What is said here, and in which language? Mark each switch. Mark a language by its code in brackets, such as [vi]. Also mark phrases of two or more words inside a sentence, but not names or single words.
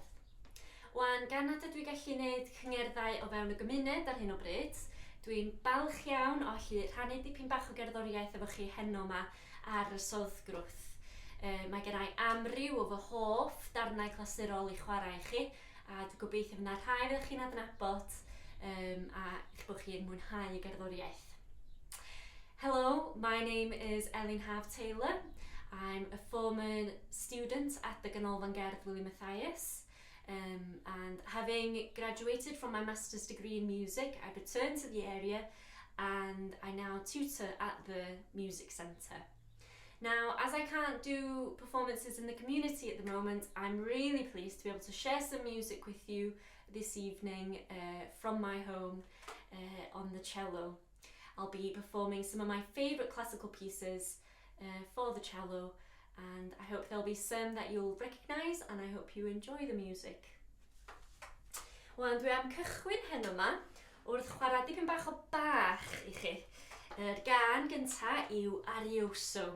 [cy] Wan gan nad ydw i gallu gwneud cyngerddau o fewn y gymuned ar hyn o bryd, dwi'n balch iawn o allu rhannu dipyn bach o gerddoriaeth efo chi heno yma ar y Sodd Grwth. Mae gennau amryw o fy hoff darnau clasurol i chwarae i chi, a dwi'n gobeithio fyna rhai fyddwch chi'n adnabod a eich bod chi'n mwynhau y gerddoriaeth. [en] Hello, my name is Elin Haf Taylor. I'm a former student at the Ganolfan Gerdd William Matthias. And having graduated from my master's degree in music, I returned to the area and I now tutor at the music centre. Now, as I can't do performances in the community at the moment, I'm really pleased to be able to share some music with you this evening from my home on the cello. I'll be performing some of my favourite classical pieces for the cello, and I hope there'll be some that you'll recognise, and I hope you enjoy the music. [cy] Wel, dwi am cychwyn heno yma wrth chwarae dipyn bach o bach i chi. Yr gân gynta yw Arioso.